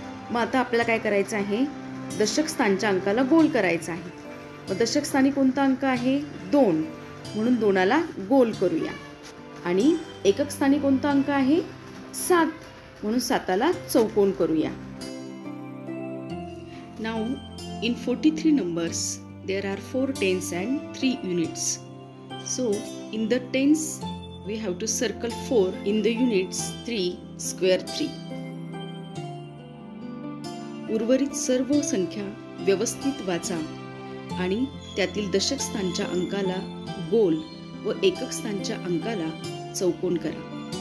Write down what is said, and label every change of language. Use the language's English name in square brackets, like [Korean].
[Marathi] मग आता आपल्याला काय करायचं आहे, दशक स्थानच्या अंकाला गोल करायचा आहे. मग दशक स्थानी कोणता अंक आहे 2, म्हणून 2ला गोल करूया. आणि एकक स्थानी कोणता अंक आहे 7, म्हणून 7ला चौकोन करूया. [English] Now in 43 numbers there are 4 tens and 3 units. So in the tens we have to circle 4, in the units 3, square 3. [Marathi] उर्वरित सर्व संख्या व्यवस्थित वाचा आणि त्यातील दशक स्थानच्या अंकाला गोल व एकक स्थानच्या अंकाला चौकोन करा.